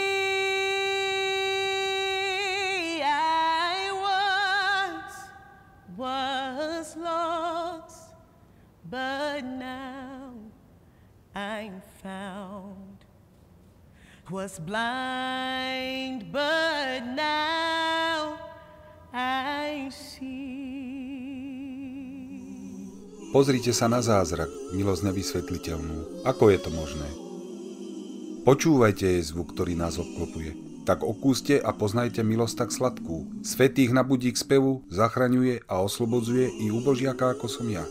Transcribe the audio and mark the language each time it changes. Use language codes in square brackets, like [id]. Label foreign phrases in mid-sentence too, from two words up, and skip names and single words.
[en] I was lost, but now I'm found. Was blind, but now I see. [sk] Pozrite sa na zázrak, milosť nevysvetliteľnú. Ako je to možné? Počúvajte jej zvuk, ktorý nás obklopuje. Tak okúste a poznajte milosť tak sladkú. Svätých nabudí k spevu, zachraňuje a oslobodzuje i úbožiaka ako som ja.